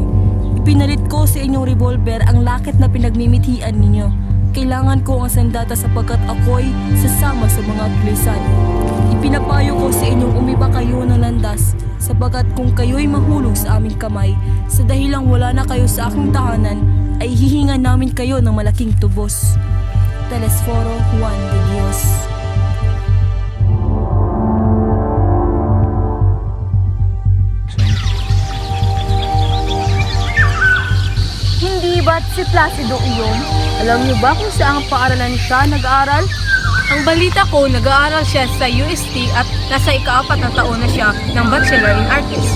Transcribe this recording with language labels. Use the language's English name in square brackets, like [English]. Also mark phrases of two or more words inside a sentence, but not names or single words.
[Filipino] Ipinalit ko sa inyong revolver ang lakit na pinagmimithian ninyo. Kailangan ko ang sandata sapagkat ako'y sasama sa mga tulisan. Ipinapayo ko sa inyong umiba kayo ng landas sapagkat kung kayo'y mahulog sa aming kamay, sa dahilang wala na kayo sa aking tahanan, ay hihingan namin kayo ng malaking tubos. Telesforo Juan de Dios. Hindi ba't si Placido iyon? Alam niyo ba kung saan paaralan siya nag-aaral? Ang balita ko, nag-aaral siya sa UST at nasa ika-4 na taon na siya ng [English] Bachelor in Arts.